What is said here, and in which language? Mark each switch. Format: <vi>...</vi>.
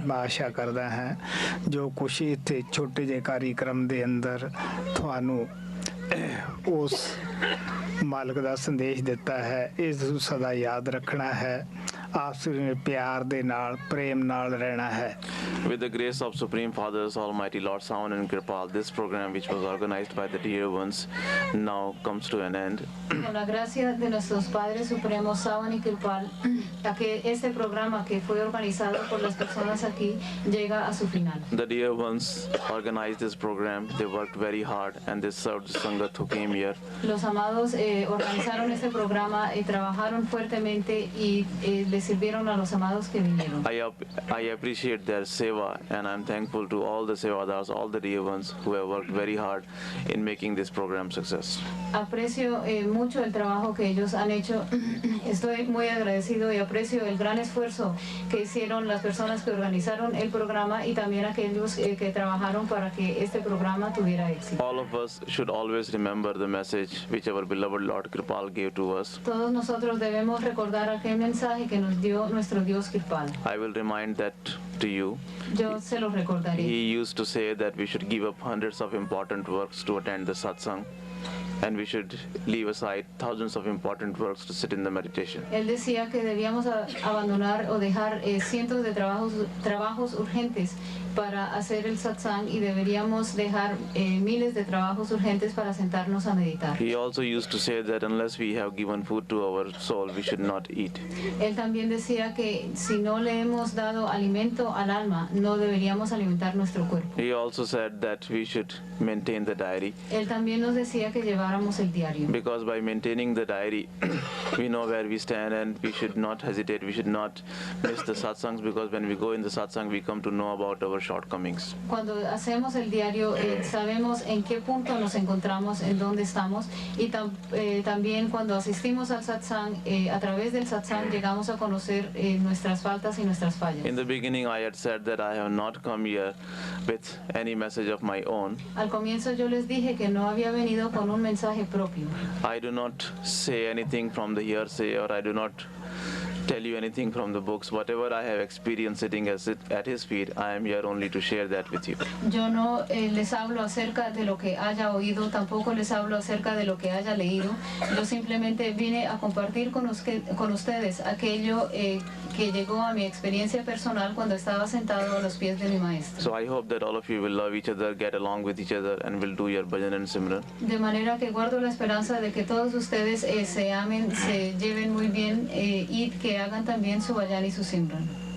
<pa>ਮੈਂ ਆਸ਼ਾ ਕਰਦਾ ਹਾਂ ਜੋ ਕੁਛ ਇੱਥੇ ਛੋਟੇ ਜਿਹੇ ਕਾਰਿਕ੍ਰਮ ਦੇ ਅੰਦਰ ਤੁਹਾਨੂੰ ਉਸ ਮਾਲਕ ਦਾ ਸੰਦੇਸ਼ ਦਿੱਤਾ ਹੈ, ਇਸ ਨੂੰ ਸਦਾ ਯਾਦ ਰੱਖਣਾ ਹੈ। ਆਪਸ ਵਿੱਚ ਪਿਆਰ ਦੇ ਨਾਲ ਪ੍ਰੇਮ ਨਾਲ ਰਹਿਣਾ ਹੈ।</pa> <en>With the grace of Supreme Fathers, Almighty Lord Sawan and Kirpal, this program which was organized by the dear ones now comes to an end.</en> <es>Con la gracia de nuestros Padres Supremos Sawan y Kirpal, a que este programa que fue organizado por las personas aquí llega a su final.</es> <en>The dear ones organized this program. They worked very hard and they served the Sangat who came here.</en> <es>Los amados organizaron este programa y trabajaron fuertemente y le sirvieron a los amados que vinieron.</es> <en>I appreciate their seva and I'm thankful to all the sevadars, all the dear ones who have worked very hard in making this program success.</en> <es>Aprecio mucho el trabajo que ellos han hecho. Estoy muy agradecido y aprecio el gran esfuerzo que hicieron las personas que organizaron el programa y también aquellos que trabajaron para que este programa tuviera éxito.</es> <en>All of us should always remember the message which our beloved Lord Kirpal gave to us.</en> <es>Todos nosotros debemos recordar aquel mensaje que nos dio nuestro Dios Kirpal.</es> <en>I will remind that to you.</en> <es>Yo se lo recordaré.</es> <en>He used to say that we should give up hundreds of important works to attend the satsang, and we should leave aside thousands of important works to sit in the meditation.</en> <es>Él decía que debíamos abandonar o dejar cientos de trabajos urgentes para hacer el satsang y deberíamos dejar miles de trabajos urgentes para sentarnos a meditar.</es> <en>He also used to say that unless we have given food to our soul, we should not eat.</en> <es>Él también decía que si no le hemos dado alimento al alma, no deberíamos alimentar nuestro cuerpo.</es> <en>He also said that we should maintain the diary.</en> <es>Él también nos decía que lleváramos el diario.</es> <en>Because by maintaining the diary, we know where we stand and we should not hesitate, we should not miss the satsangs, because when we go in the satsang, we come to know about our shortcomings.</en> <es>Cuando hacemos el diario, sabemos en qué punto nos encontramos, en dónde estamos, y también cuando asistimos al satsang, a través del satsang llegamos a conocer nuestras faltas y nuestras fallas.</es> <en>In the beginning, I had said that I have not come here with any message of my own.</en> <es>Al comienzo yo les dije que no había venido con un mensaje propio.</es> <en>I do not say anything from the hearsay, or I do not tell you anything from the books. Whatever I have experienced sitting at his feet, I am here only to share that with you.</en> <es>Yo no les hablo acerca de lo que haya oído, tampoco les hablo acerca de lo que haya leído. Yo simplemente vine a compartir con ustedes aquello que llegó a mi experiencia personal cuando estaba sentado a los pies de mi maestro.</es> <en>So I hope that all of you will love each other, get along with each other, and will do your bhajan and simran.</en> <es>De manera que guardo la esperanza de que todos ustedes se amen, se lleven muy bien y que hagan también su bhajan y su simran.</es>